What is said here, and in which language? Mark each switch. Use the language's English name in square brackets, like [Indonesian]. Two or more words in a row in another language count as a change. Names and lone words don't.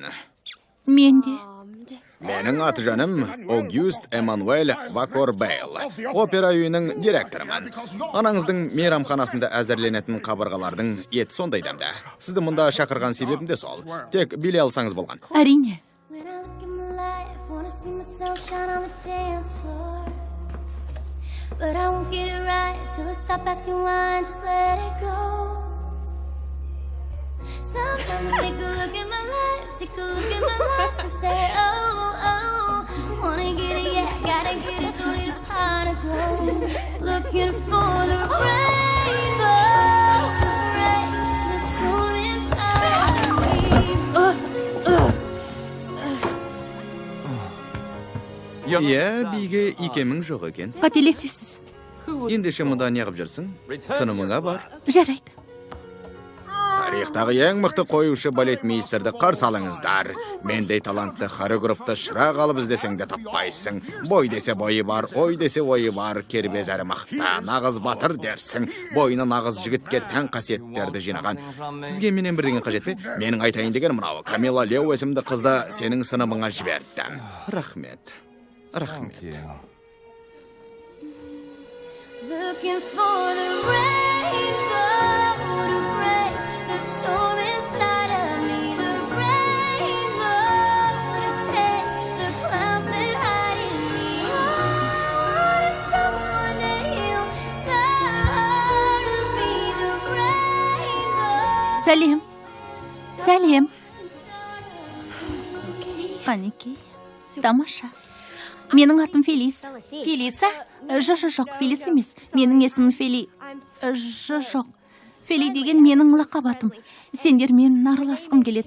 [Kazakh] Мен де. Менің аты жаным Огюст Эммануэль Вакор Бейл. Опера үйінің директорымын. Анаңыздың мейрамханасында әзірленетін қабырғалардың еті сондай дәмді. Сізді мұнда шақырған себебім де сол. Тек билей алсаңыз болған. Әрине. [English] But I won't get it right till I stop asking why and just let it go. Sometimes I take a look at my life, and say, oh, oh, wanna get it, yeah, gotta get it, don't know how to go. Looking for the rainbow, the storm inside me. [Kazakh] Иә, биге икемің жоқ екен. Қателесесіз. Ендеше мұнда неғып жүрсің? Сынымыңа бар. Жарайды. Тарихтағы ең мықты қоюшы балетмейстерді қарсы алыңыздар. Мендей талантты хореографты шырақ алып іздесең де таппайсың. Бой десе бойы бар, ой десе ойы бар, кербез әрі мақта, нағыз батыр дерсің. Бойына нағыз жігітке тән қасиеттерді жинаған. Сізге менен бірдеңе қажет пе? Менің айтайын деген мынау. Камила Лео есімді қызды сенің сыныбыңа жібердім. Рахмет. Рахмет. [English] Looking for the rainbow to break the storm inside of me. The rainbow to take the clouds that hide in me. I wanted someone to heal the heart of me. The rainbow. [Kazakh] Сәлем. Сәлем. Қанекей. Тамаша. Менің атым Фелис. Фелиса? Жоқ, Фелис емес. Менің есімім Фели. Жоқ. Фели деген менің лақап атым. Сендер мен араласқым келеді.